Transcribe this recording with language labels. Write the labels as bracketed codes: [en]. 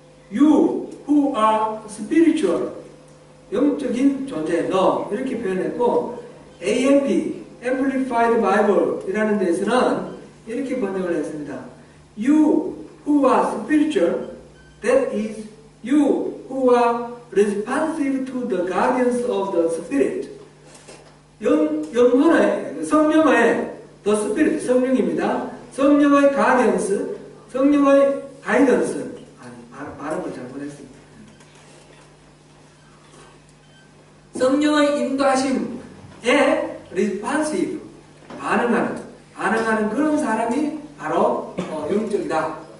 [en] You who are spiritual, [ko] 영적인 존재, 너 이렇게 표현했고, AMP, Amplified Bible 이라는 데서는 이렇게 번역을 했습니다. [en] You who are spiritual, that is, you who are responsive to the guardians of the Spirit. [ko] 영혼의, 성령의 the Spirit, 성령입니다. 성령의 guardians, 성령의 guidance. 발음을 잘못했습니다. 성령의 인도하심에 responsive, 반응하는 그런 사람이 바로 영적이다.